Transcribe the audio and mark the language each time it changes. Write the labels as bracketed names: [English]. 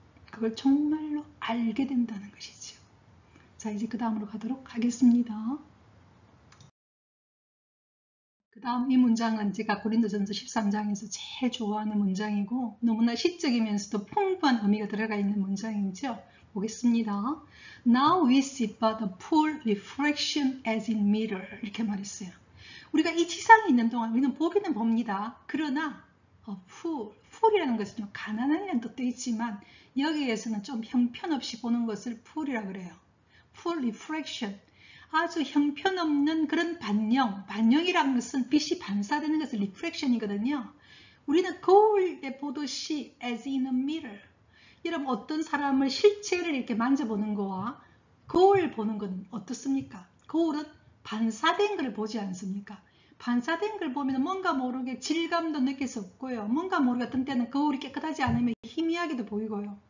[Korean] 그걸 정말로 알게 된다는 것이죠. 자, 이제 그 다음으로 가도록 하겠습니다. 그 다음 이 문장은 제가 고린도전서 13장에서 제일 좋아하는 문장이고 너무나 시적이면서도 풍부한 의미가 들어가 있는 문장이죠. 보겠습니다. [English] Now we see but a poor reflection as in mirror. [Korean] 이렇게 말했어요. 우리가 이 지상에 있는 동안 우리는 보기는 봅니다. 그러나 풀이라는 것은 좀 가난한이라는 뜻도 있지만 여기에서는 좀 형편없이 보는 것을 풀이라고 그래요. 풀 리프렉션. 아주 형편없는 그런 반영이라는 것은 빛이 반사되는 것은 리프렉션이거든요. 우리는 거울에 보듯이 [English] as in a mirror. [Korean] 여러분 어떤 사람을 실체를 이렇게 만져보는 거와 거울 보는 건 어떻습니까? 거울은 반사된 걸 보지 않습니까? 반사된 걸 보면 뭔가 모르게 질감도 느낄 수 없고요. 뭔가 모르게 어떤 때는 거울이 깨끗하지 않으면 희미하게도 보이고요.